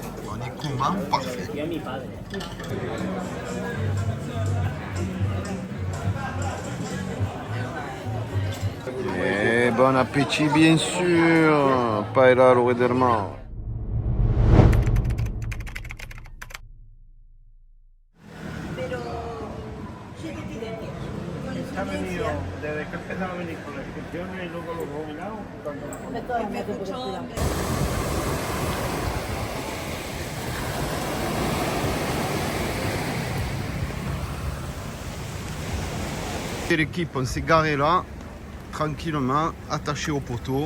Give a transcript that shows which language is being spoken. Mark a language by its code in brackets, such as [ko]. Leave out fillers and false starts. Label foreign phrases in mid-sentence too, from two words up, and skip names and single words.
[fr] On est comment parfait. Et bon appétit bien sûr. Paella Lloret del Mar. [es] Ha venido desde que empezaba a venir con las inscripciones y luego los jubilados. [fr] L'équipe, on s'est garé là, tranquillement, attaché au poteau.